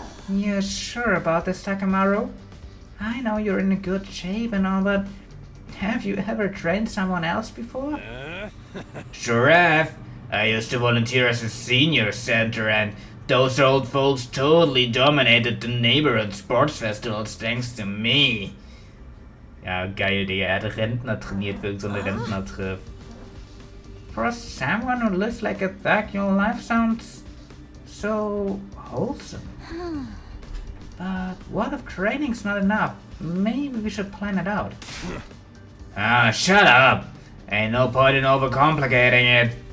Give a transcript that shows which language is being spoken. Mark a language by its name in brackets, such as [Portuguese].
[English] You're sure about this, Takemaru? I know you're in a good shape and all, but have you ever trained someone else before? Sure have. I used to volunteer as a senior center, and those old folks totally dominated the neighborhood sports festivals thanks to me. [German] Ja, geil, Digga. Er hat Rentner trainiert für so eine Rentnertreff. [English] For someone who lives like a thug, your life sounds so wholesome. But what if training's not enough? Maybe we should plan it out. Ah, shut up! Ain't no point in overcomplicating it.